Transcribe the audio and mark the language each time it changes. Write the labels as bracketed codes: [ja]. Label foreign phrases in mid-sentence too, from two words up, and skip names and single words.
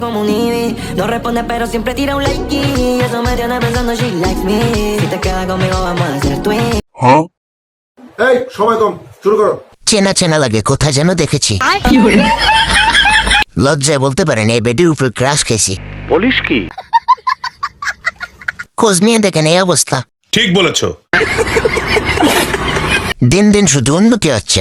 [es] Como un Eevee, no responde pero siempre tira un like y eso me tiene pensando [en] she likes me. [es] Si te quedas conmigo vamos a hacer twin. [bn] এই সময় কম, শুরু করো। চেনা চেনা লাগে, কোথায় যেন দেখেছি। লজ্জায় বলতে পারেন এই বেডির উপর ক্রাশ খেয়েছি। বলিস কি? খোঁজ নিয়ে দেখেন এই অবস্থা। ঠিক বলেছো। দিন দিন শুধু উন্নতি হচ্ছে।